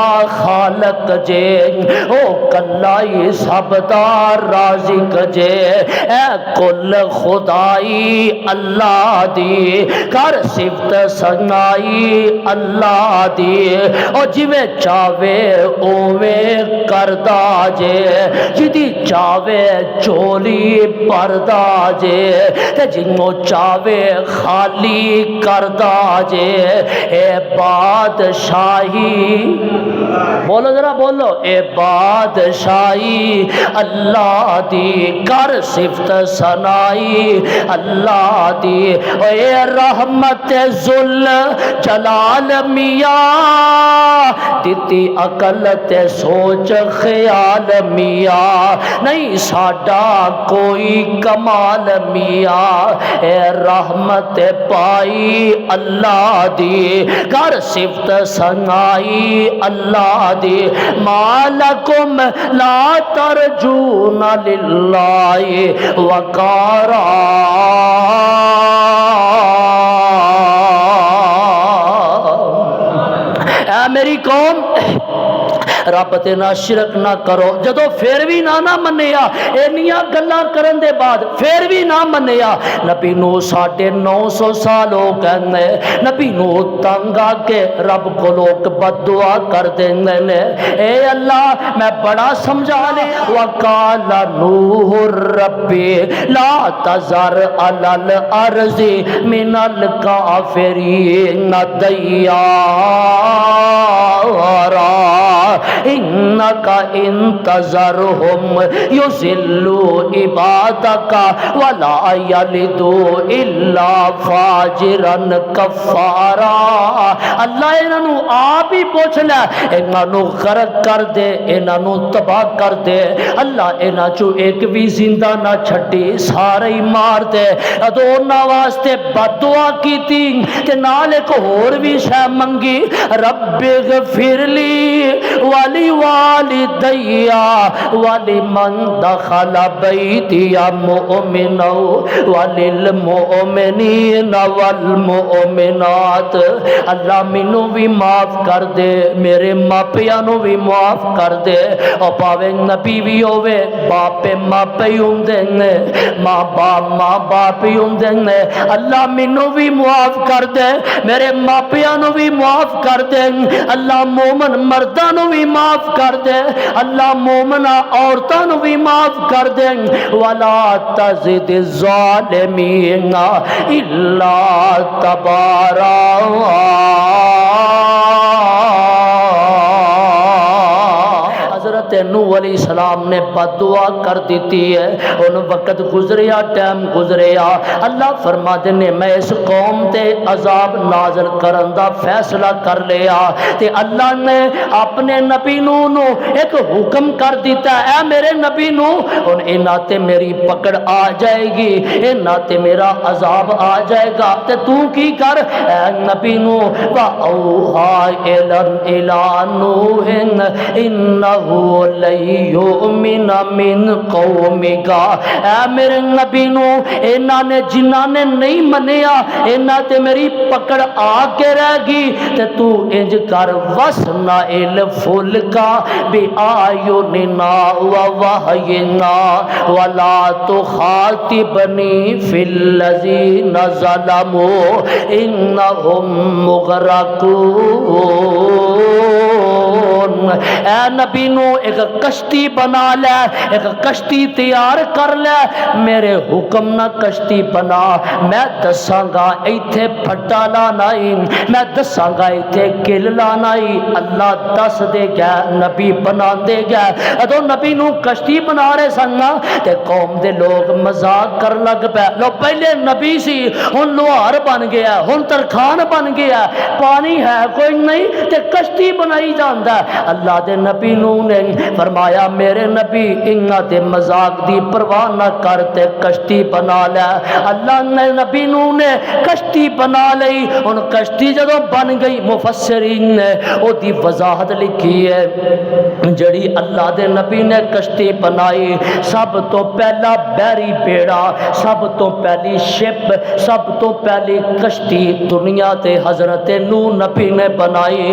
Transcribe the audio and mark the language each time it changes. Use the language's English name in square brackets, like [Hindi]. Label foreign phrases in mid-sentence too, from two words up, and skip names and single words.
[Punjabi] خالق جے او کلائی سب دا رازق جے اے کل خدائی اللہ دی کر صفت سنائی اللہ دی او جویں چاوے اوویں کردا جے جدی چاوے چولی پردا جے تے جنوں چاوے خالی کردا جے اے بادشاہی بولو ذرا بولو اے بادشاہی اللہ دی کر صفت سنائی اللہ دی اے رحمت ذل جلال میاں دیتی عقل تے سوچ خیال میاں نہیں ساڈا کوئی کمال میاں اے رحمت پائی اللہ دی کر صفت سنائی اللہ دی [Arabic] مالکم لا ترجون للہ وقارا [Punjabi] اے میری قوم رب دے نال شرک نہ کرو. جدو پھر بھی نہ منیا اینیاں گلاں کرن دے بعد پھر بھی نہ منیا نبی نو 950 سال ہو گئے. نبی نو تنگ آ کے رب کو لوگ بد دعا کر دیندے نے اے اللہ میں بڑا سمجھا لے. [Arabic] وقال نوح ربی لا تذر علی الارض من الکافرین دیارا انک ان تذرهم یضلوا عبادک ولا یلدوا الا فاجرا کفارا. [Punjabi] اللہ انہاں نو آپ ہی پوچھ لے انہاں نو غرق کر دے انہاں نو تباہ کر دے. اللہ انہاں چو ایک بھی زندہ نہ چھٹی سارے ہی مار دے. ادو انہاں واسطے بد دعا کیتی تے نال ایک ہور بھی شے منگی [Arabic] رب اغفر لی ولی والدی ولمن دخل بیتی مؤمنا وللمؤمنین والمؤمنات. [Punjabi] اللہ مینوں بھی معاف کر دے میرے ماپیاں نو بھی معاف کر دے. او پاوے نبی بھی ہوے باپ ماپے ہی ہوندے نے ماں باپ ہی ہوندے نے. اللہ مینوں بھی معاف کر دے میرے ماپیاں نو بھی معاف کر دے. اللہ مومن مرداں نو بھی معاف کر دے. اللہ مومنہ عورتاں نو بھی معاف کر دے. [Arabic] ولا تزد الظالمین الا تبارا. [Punjabi] حضرت نوح [Arabic] علیہ السلام [Punjabi] نے بد دعا کر دیتی ہے. ان وقت گزریا ٹائم گزریا اللہ فرما دینے میں اس قوم تے عذاب نازل کرن دا فیصلہ کر لیا. تے اللہ نے اپنے نبی نوح نو ایک حکم کر دیتا اے میرے نبی نوح ان انہاں تے میری پکڑ آ جائے گی انہاں تے میرا عذاب آ جائے گا. تے تو کی کر اے نبی نوح [Arabic] وَأَوْحَىٰ إِلَىٰ نُوحٍ إِنَّهُ لَن يُؤْمِنَ مِن قَوْمِكَ. [Punjabi] اے میرے نبی نوح انہاں نے جنہاں نے نہیں منیا انہاں تے میری پکڑ آ کے رہ گی. تے تو انج کر [Arabic] وَسْنَعِ الْفُلْكَ بِأَعْيُنِنَا وَوَحْيِنَا وَلَا تُخَاطِبْنِي فِي الَّذِينَ ظَلَمُوا إِنَّهُمْ مُغْرَقُونَ. [Punjabi] اے نبی نو ایک کشتی بنا لے ایک کشتی تیار کر لے میرے حکم نہ کشتی بنا. میں دساں گا ایتھے پھٹا لانا ہی میں دساں گا ایتھے کل لانا ہی. اللہ دس دے گیا نبی بنا دے گیا. ادو نبی نو کشتی بنا رہے سن تے قوم دے لوگ مذاق کر لگ پے. لو پہلے نبی سی ہن لوہار بن گیا ہن ترخان بن گیا پانی ہے کوئی نہیں تے کشتی بنائی جاندا. اللہ دے نبی نو نے فرمایا میرے نبی انہاں دے مذاق دی پرواہ نہ کر تے کشتی بنا لے. اللہ نے نبی نو نے کشتی بنا لئی. ان کشتی جدوں بن گئی مفسرین نے او دی وضاحت لکھی ہے جڑی اللہ دے نبی نے کشتی بنائی. سب تو پہلا بحری بیڑا سب تو پہلی شپ سب تو پہلی کشتی دنیا تے حضرت نوح نبی نے بنائی.